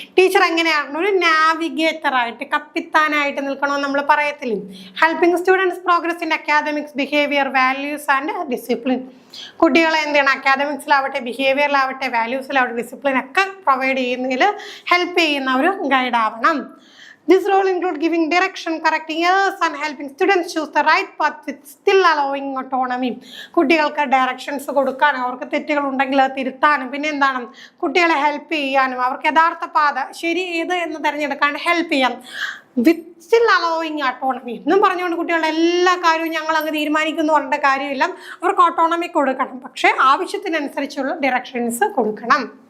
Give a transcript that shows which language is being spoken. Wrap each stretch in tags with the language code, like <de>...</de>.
<ml>Teacher എങ്ങനെയാണ് ഒരു നാവിഗേറ്ററായിട്ട്, കപ്പിത്താനായിട്ട് നിൽക്കണമെന്ന് നമ്മൾ പറയത്തില്ല.</ml> <en>Helping students progress in academics, behaviour, values and discipline.</en> <ml>കുട്ടികളെ എന്ത് ചെയ്യണം, അക്കാദമിക്സിലാവട്ടെ, ബിഹേവിയറിലാവട്ടെ, വാല്യൂസിലാവട്ടെ, ഡിസിപ്ലിൻ ഒക്കെ പ്രൊവൈഡ് ചെയ്യുന്നതിൽ ഹെൽപ്പ് ചെയ്യുന്ന ഒരു ഗൈഡ് ആവണം.</ml> <en>This role includes giving direction, correcting errors and helping students choose the right path with still allowing autonomy.</en> <ml>കുട്ടികൾക്ക് directions കൊടുക്കാനും അവർക്ക് തെറ്റുകൾ ഉണ്ടെങ്കിൽ അത് തിരുത്താനും പിന്നെ എന്താണ് കുട്ടികളെ ഹെൽപ്പ് ചെയ്യാനും അവർക്ക് യഥാർത്ഥ പാത ശരി ഏത് എന്ന് തിരഞ്ഞെടുക്കാൻ ഹെൽപ്പ് ചെയ്യാം.</ml> <en>with still allowing autonomy</en> <ml>എന്നും പറഞ്ഞുകൊണ്ട് കുട്ടികളുടെ എല്ലാ കാര്യവും ഞങ്ങൾ അങ്ങ് തീരുമാനിക്കുന്നു പറഞ്ഞ കാര്യമില്ല, അവർക്ക് ഓട്ടോണമി കൊടുക്കണം, പക്ഷേ ആവശ്യത്തിനനുസരിച്ചുള്ള ഡയറക്ഷൻസ് കൊടുക്കണം.</ml>